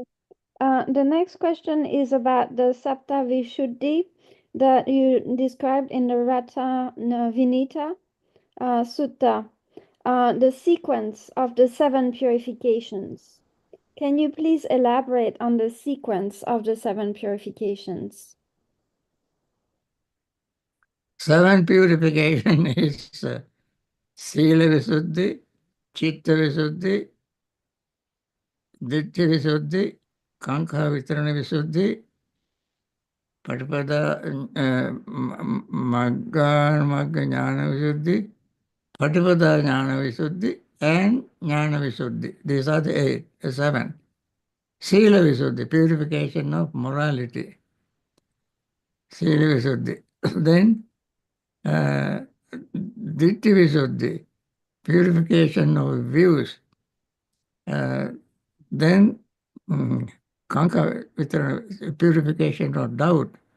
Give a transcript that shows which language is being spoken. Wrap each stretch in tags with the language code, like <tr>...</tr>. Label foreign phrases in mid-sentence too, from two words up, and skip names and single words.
<en>The next question is about the</en> <pi>Sapta Vishuddhi</pi> <en>that you described in the Rata Vinita Sutta, the sequence of the seven purifications. Can you please elaborate on the sequence of the seven purifications? Seven purification is</en> <pi>Sila Visuddhi, Chitta Visuddhi, Ditti Visuddhi, Kankha Vitarana Visuddhi, Patipada Magga Jnana Visuddhi, Patipada Jnana Visuddhi and Jnana Visuddhi.</pi> <en>These are the seven.</en> <pi>Sila Visuddhi,</pi> <en>purification of morality.</en> <pi>Sila Visuddhi. Then Ditti Visuddhi,</pi> <en>purification of views. Then Kanka, with purification of doubt.</en>